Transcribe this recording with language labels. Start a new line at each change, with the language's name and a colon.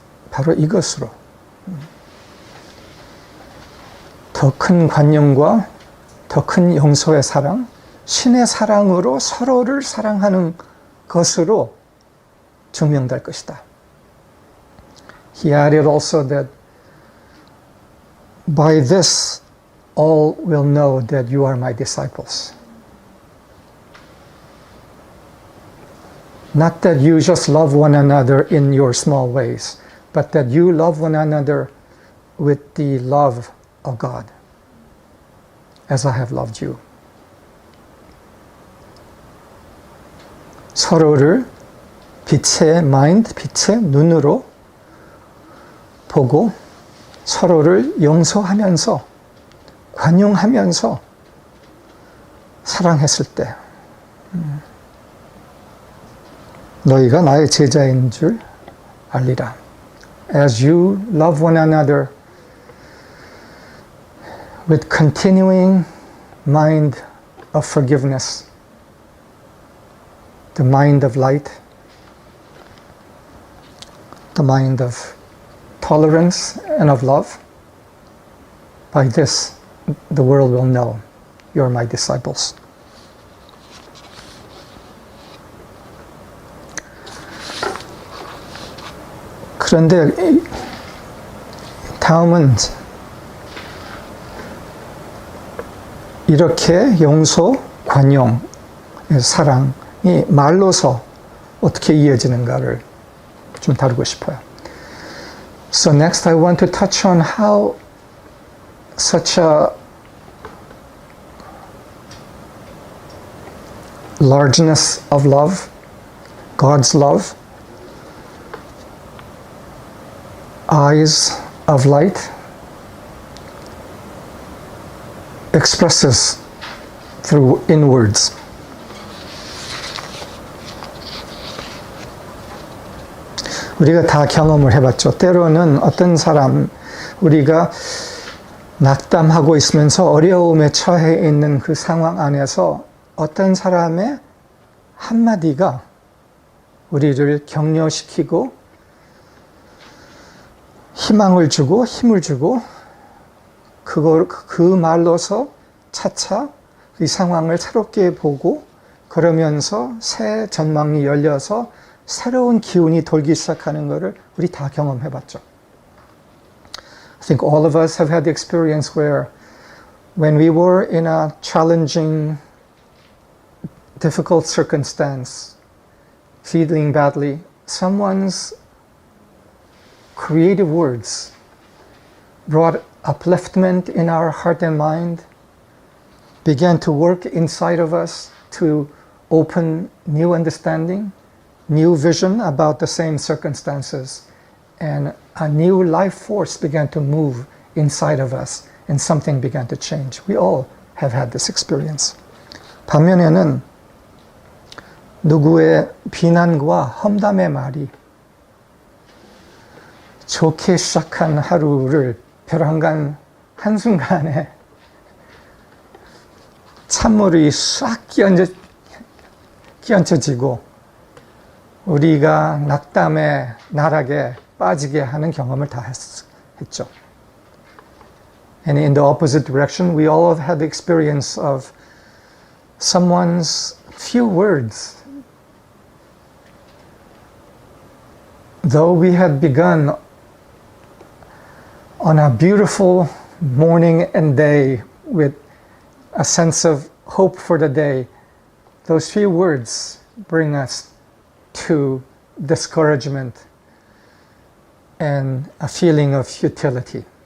Korean: 바로 이것으로 더 큰 관용과 더 큰 용서의 사랑, 신의 사랑으로 서로를 사랑하는 것으로 증명될 것이다.
English: He added also that by this all will know that you are my disciples. Not that you just love one another in your small ways, but that you love one another with the love of God, as I have loved you.
Korean: 서로를 빛의 mind, 빛의 눈으로 보고 서로를 용서하면서 관용하면서 사랑했을 때 너희가 나의 제자인 줄 알리라.
English: As you love one another with continuing mind of forgiveness, the mind of light, the mind of tolerance and of love, by this the world will know you are my disciples.
Korean: 그런데 다음은 이렇게 용서, 관용, 사랑이 말로서 어떻게 이어지는가를 좀 다루고 싶어요.
English: So next I want to touch on how such a largeness of love, God's love, eyes of light, expresses through in words.
Korean: 우리가 다 경험을 해봤죠. 때로는 어떤 사람, 우리가 낙담하고 있으면서 어려움에 처해 있는 그 상황 안에서 어떤 사람의 한마디가 우리를 격려시키고 희망을 주고 힘을 주고 그 말로서 차차 이 상황을 새롭게 보고 그러면서 새 전망이 열려서 새로운 기운이 돌기 시작하는 것을 우리 다 경험해봤죠.
English: I think all of us have had the experience where when we were in a challenging, difficult circumstance, feeling badly, someone's creative words brought upliftment in our heart and mind, began to work inside of us to open new understanding, new vision about the same circumstances, and a new life force began to move inside of us, and something began to change. We all have had this experience.
Korean: 반면에는 누구의 비난과 험담의 말이 좋게 시작한 하루를 벼랑간 한순간에 찬물이 싹 끼얹혀지고 우리가 낙담의 나락에 빠지게 하는 경험을 다 했죠.
English: And in the opposite direction, we all have had the experience of someone's few words. Though we had begun on a beautiful morning and day with a sense of hope for the day, those few words bring us to discouragement and a feeling of futility.